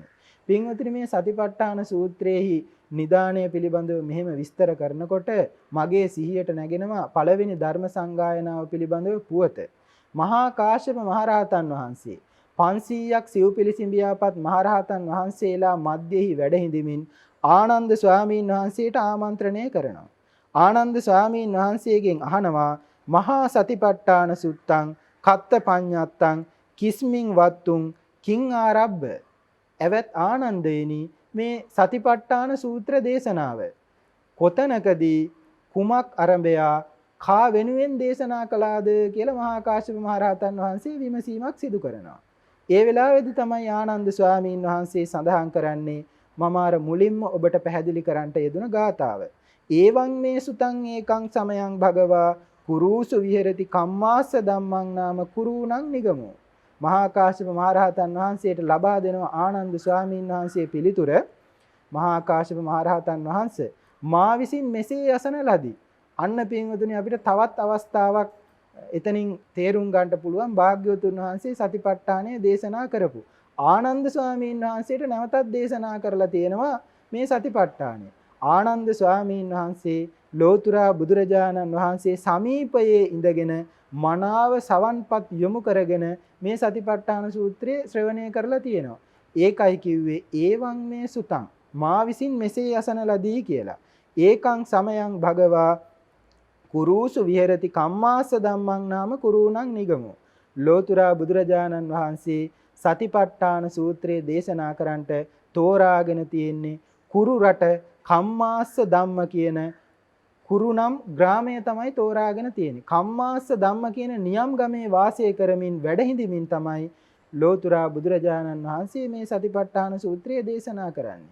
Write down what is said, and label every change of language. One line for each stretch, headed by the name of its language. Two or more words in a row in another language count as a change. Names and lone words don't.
Sinhala: පින්වතුනි මේ සතිපට්ඨාන සූත්‍රයේහි නිදාණය පිළිබඳව මෙහෙම විස්තර කරනකොට මගේ සිහියට නැගෙනවා පළවෙනි ධර්ම සංගායනාව පිළිබඳව පුවත. මහා කාශ්‍යප මහරහතන් වහන්සේ 500ක් සිව් පිළිසිඹියාපත් මහරහතන් වහන්සේලා මැදෙහි වැඩ හිඳමින් ආනන්ද ස්වාමීන් වහන්සේට ආමන්ත්‍රණය කරනවා. ආනන්ද ස්වාමීන් වහන්සේගෙන් අහනවා
Pali: මහා සතිපට්ඨාන සුත්තං කත්ත පඤ්ඤත්තං කිස්මින් වත්තුං කිං ආරබ්බ.
Sinhala: එවත් ආනන්දේනි මේ සතිපට්ඨාන සූත්‍ර දේශනාව කොතනකදී කුමක් අරඹයා කා වෙනුවෙන් දේශනා කළාද කියලා මහා කාශ්‍යප මහරහතන් වහන්සේ විමසීමක් සිදු කරනවා. ඒ වෙලාවේදී තමයි ආනන්ද ස්වාමීන් වහන්සේ සඳහන් කරන්නේ මම අර මුලින්ම ඔබට පැහැදිලි කරන්නට යෙදුන ගාථාව.
Pali: ඒවං මේ සුතං ඒකං සමයං භගවා කුරුසු විහෙරති කම්මාස්ස ධම්මං නාම කුරුණං නිගමෝ.
Sinhala: මහා කාශ්‍යප මහරහතන් වහන්සේට ලබා දෙනවා ආනන්ද ස්වාමීන් වහන්සේ පිළිතුර මහා කාශ්‍යප මහරහතන් වහන්සේ මා විසින් මෙසේ යසන ලදී. අන්න පින්වතුනි අපිට තවත් අවස්ථාවක් එතනින් තේරුම් ගන්නට පුළුවන් භාග්‍යවතුන් වහන්සේ සතිපට්ඨානය දේශනා කරපු ආනන්ද ස්වාමීන් වහන්සේට නැවතත් දේශනා කරලා තියෙනවා මේ සතිපට්ඨානය. ආනන්ද ස්වාමීන් වහන්සේ ලෝතුරා බුදුරජාණන් වහන්සේ සමීපයේ ඉඳගෙන මනාව සවන්පත් යොමු කරගෙන මේ සතිපට්ඨාන සූත්‍රය ශ්‍රවණය කරලා තියෙනවා. ඒකයි කිව්වේ
Pali: ඒවං මේ සුතං
Sinhala: මා විසින් මෙසේ යසන ලදී කියලා.
Pali: ඒකං සමයං භගවා කුරුසු විහෙරති කම්මාස්ස ධම්මං නාම කුරුණං නිගමෝ.
Sinhala: ලෝතුරා බුදුරජාණන් වහන්සේ සතිපට්ඨාන සූත්‍රයේ දේශනා කරන්නට තෝරාගෙන තියෙන්නේ කුරු රට කම්මාස්ස ධම්ම කියන කුරුනම් ග්‍රාමය තමයි තෝරාගෙන තියෙන්නේ. කම්මාස්ස ධම්ම කියන නියම් ගමේ වාසය කරමින් වැඩ හිඳමින් තමයි ලෝතුරා බුදුරජාණන් වහන්සේ මේ සතිපට්ඨාන සූත්‍රය දේශනා කරන්නේ.